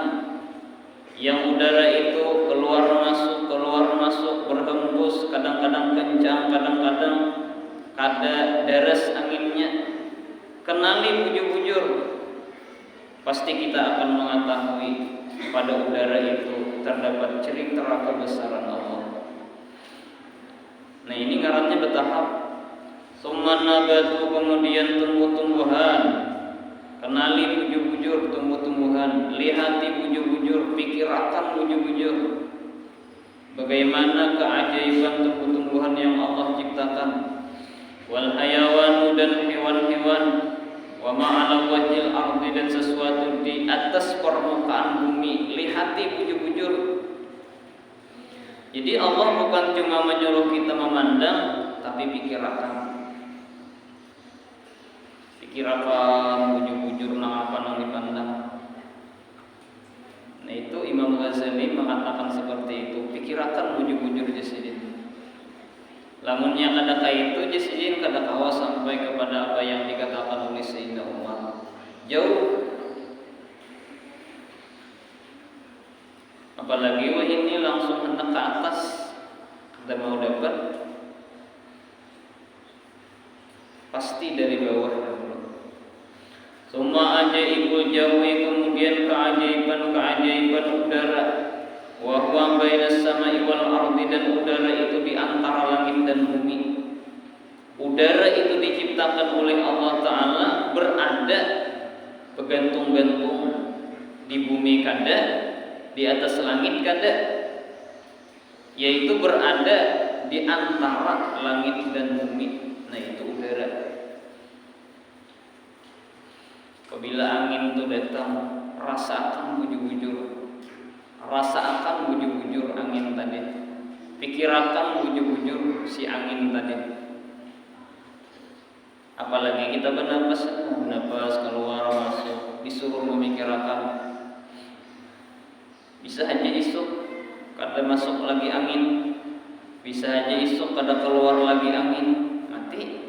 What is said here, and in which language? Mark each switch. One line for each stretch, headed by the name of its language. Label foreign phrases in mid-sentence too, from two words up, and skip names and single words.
Indonesian: Yang udara itu keluar masuk, berhembus, kadang-kadang kencang, kadang-kadang ada deras anginnya.
Banjar: Kenali bujur-bujur,
Indonesian: pasti kita akan mengetahui pada udara itu terdapat cerita kebesaran Allah.
Banjar: Nah, ini ngarannya bertahap.
Arabic: Summa nabatu,
Indonesian: kemudian tumbuh-tumbuhan.
Banjar: Kenali bujur-bujur tumbuh-tumbuhan, lihati bujur-bujur, pikirkan bujur-bujur.
Indonesian: Bagaimana keajaiban tumbuh-tumbuhan yang Allah ciptakan.
Arabic: Wal hayawanu,
Indonesian: dan hewan-hewan.
Arabic: Wa ma'ala wajhil ardi,
Indonesian: dan sesuatu di atas permukaan bumi.
Banjar: Lihati bujur-bujur.
Indonesian: Jadi Allah bukan cuma menyuruh kita memandang, tapi pikirkan
Banjar: bujur-bujur nang apa nang dipandang.
Indonesian: Nah, itu Imam Ghazali mengatakan seperti itu.
Banjar: Pikirkan bujur-bujur jasidin. Lamunnya kada kaitu jasidin kada kawa sampai kepada apa yang dikatakan oleh Sayyidina Umar.
Indonesian: Jauh. Apalagi wah ini langsung hendak ke atas. Kita mau dapat, pasti dari bawah.
Arabic: Summa ajaibul jawi,
Indonesian: kemudian keajaiban udara.
Arabic: Wa huwa bainas samai wal ardi,
Indonesian: dan udara itu di antara langit dan bumi. Udara itu diciptakan oleh Allah Ta'ala, berada bergantung-gantung di bumi kada, di atas langit kada, yaitu berada di antara langit dan bumi. Nah, itu udara. Apabila angin itu datang, rasakan bujur-bujur angin tadi. Pikirkan bujur-bujur si angin tadi. Apalagi kita bernapas keluar masuk, disuruh memikirkan.
Banjar: Bisa aja isuk kada masuk lagi angin, bisa aja isuk kada keluar lagi angin, mati.